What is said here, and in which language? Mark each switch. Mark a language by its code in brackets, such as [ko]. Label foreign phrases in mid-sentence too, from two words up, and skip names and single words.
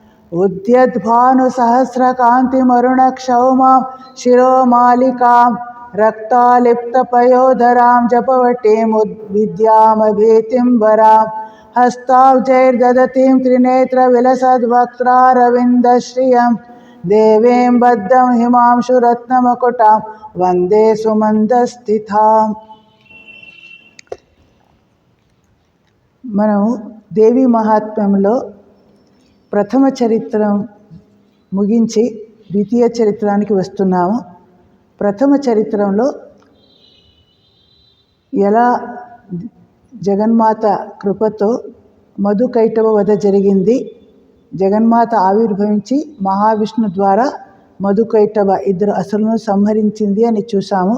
[sa] उद्यद्भानुसहस्रकान्तिमरुणक्षौमां शिरोमालिकां रक्तालिप्तपयोधरां जपवटीमुद्विद्यामभीतिम्बरां हस्ताब्जैर्दधतीं त्रिनेत्रविलसद्वक्त्रारविन्दश्रियं देवीं बद्धं हिमांशुरत्नमकुटां वन्दे सुमन्दस्थिताम्। [te] మనం దేవి మహాత్మ్యంలో ప్రథమ చరిత్రం ముగించి ద్వితీయ చరిత్రానికి వస్తున్నాము. ప్రథమ చరిత్రంలో ఎలా జగన్మాత కృపతో మధుకైటవ వధ జరిగింది, జగన్మాత ఆవిర్భవించి మహావిష్ణు ద్వారా మధుకైటవ ఇద్దరు అసురులను సంహరించింది అని చూసాము.